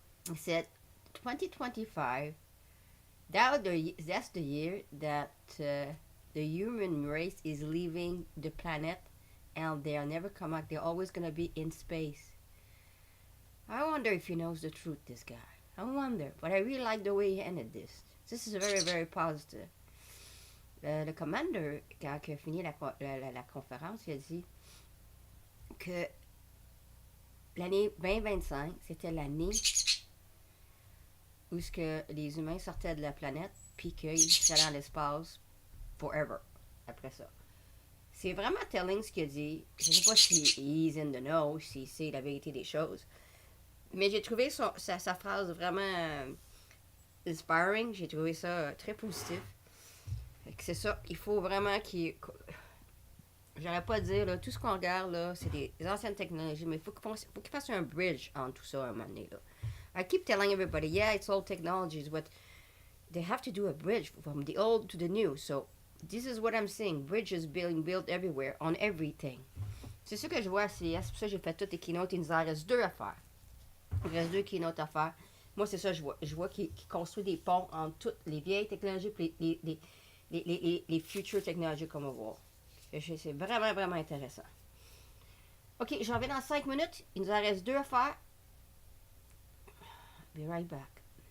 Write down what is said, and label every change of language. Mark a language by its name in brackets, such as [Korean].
[English] He said, 2025, that's the year that the human race is leaving the planet, and they'll never come back. They're always going to be in space. I wonder if he knows the truth, this guy. I wonder. But I really like the way he ended this. This is very, very positive. [French] Le commander, quand il a fini la conférence, il a dit que l'année 2025, c'était l'année où ce que les humains sortaient de la planète puis qu'ils seraient dans l'espace forever après ça. C'est vraiment telling ce qu'il a dit. Je ne sais pas si [English] he's in the know, [French] si c'est la vérité des choses. Mais j'ai trouvé sa phrase vraiment inspiring. J'ai trouvé ça très positif. C'est ça, il faut vraiment qu'il... J'aurais pas à dire, là, tout ce qu'on regarde, là, c'est des anciennes technologies, mais il faut qu'il fasse un bridge entre tout ça à un moment donné, là. [English] I keep telling everybody, yeah, it's old technologies, but they have to do a bridge from the old to the new. So this is what I'm saying, bridges being built everywhere, on everything. [French] C'est ça que je vois à CES, c'est pour ça que j'ai fait toutes les keynotes, il nous en reste 2 à faire. Il reste 2 keynotes à faire. Moi, c'est ça que je vois. Je vois qu'il construit des ponts entre toutes les vieilles technologies et les future technologies qu'on va voir. C'est vraiment, vraiment intéressant. OK, j'en vais dans 5 minutes. Il nous en reste 2 à faire. [English] Be right back.